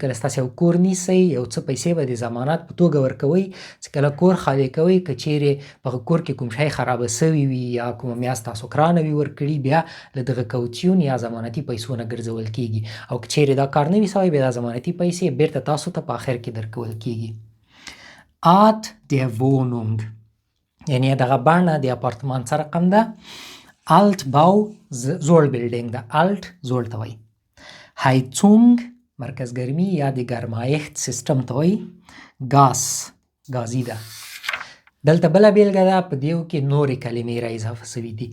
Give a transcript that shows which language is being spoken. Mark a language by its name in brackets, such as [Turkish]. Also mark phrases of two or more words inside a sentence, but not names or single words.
[Pashto] کله ستاسې یو کور نیسئ، یو څه پیسې به د ضمانت په توګه ورکوئ چې کله کور خالي کوئ، که چیرې په کور کې کوم شی خرابه سوي وي یا کومه میاشت تاسو ګرانه وي ورکړي، بیا له دغه کوڅیون یا ضمانتي پیسو نه ګرځول کیږي. او که چیرې دا کار نه وي سوی، بیا دا ضمانتي پیسې بیرته تاسو ته په آخر کې درکول کیږي. [German] Art der Wohnung [Pashto] یعنی دغه بڼه د اپارتمان څه رقم ده؟ Altbau زوړ بلډینګ ده. Alt زوړ ته وایي. Heizung مرکز ګرمي یا د ګرمایښت سیستم ته وایي. ګازي ده. دلته بله بیلګه ده، په دیو کې نورې کلمې را اضافه سوي دي.